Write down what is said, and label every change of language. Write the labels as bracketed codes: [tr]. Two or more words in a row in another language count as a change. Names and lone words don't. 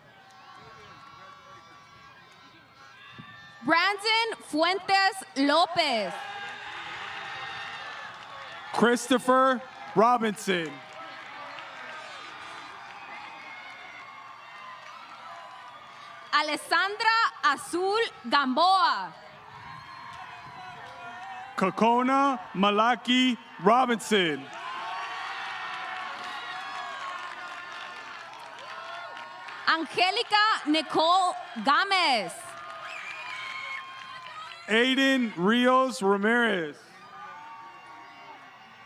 [en] Brandon Fuentes Lopez. Christopher Robinson. Alessandra Azul Gamboa. Kokona Malaki Robinson. Angelica Nicole Gomez. Aiden Rios Ramirez.